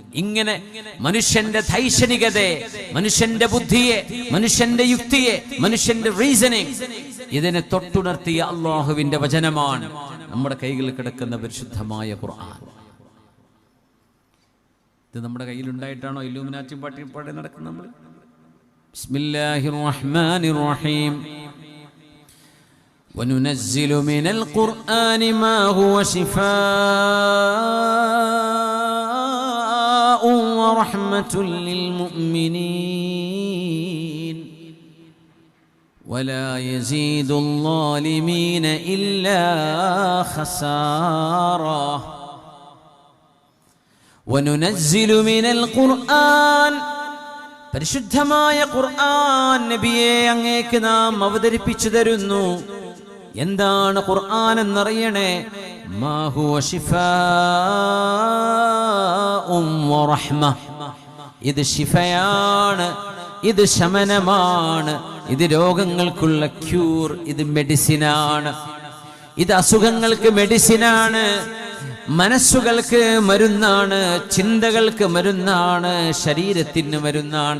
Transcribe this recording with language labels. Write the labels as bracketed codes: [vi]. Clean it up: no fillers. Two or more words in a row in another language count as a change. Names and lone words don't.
[ml] ഇങ്ങനെ മനുഷ്യന്റെ ധൈഷണികതയെ, മനുഷ്യന്റെ ബുദ്ധിയെ, മനുഷ്യന്റെ യുക്തിയെ, മനുഷ്യന്റെ റീസണിങ് ഇതിനെ തൊട്ടുണർത്തിയ അള്ളാഹുവിന്റെ വചനമാണ് നമ്മുടെ കൈകളിൽ കിടക്കുന്ന പരിശുദ്ധമായ ഖുർആൻ. ഇത് നമ്മുടെ കയ്യിലുണ്ടായിട്ടാണോ ഇല്ലൂമിനാറ്റി പാടി നടക്കുന്നത്? [ar] നമ്മൾ بسم الله الرحمن الرحيم. وننزل من القرآن ما هو شفاء ورحمة للمؤمنين ولا يزيد الظالمين إلا خسارا. وننزل من القرآن [ml] പരിശുദ്ധമായ ഖുർആൻ നബിയെ അങ്ങേക്ക് നാം അവതരിപ്പിച്ചു തരുന്നു. എന്താണ് ഖുർആൻ എന്നറിയണേ? [ar] ما هو شفاء ورحمة. [ml] ഇത് ശിഫയാണ്, ഇത് ശമനമാണ്, ഇത് രോഗങ്ങൾക്കുള്ള ക്യൂർ, ഇത് മെഡിസിനാണ്, ഇത് അസുഖങ്ങൾക്ക് മെഡിസിനാണ്, മനസ്സുകൾക്ക് മരുന്നാണ്, ചിന്തകൾക്ക് മരുന്നാണ്, ശരീരത്തിന് മരുന്നാണ്.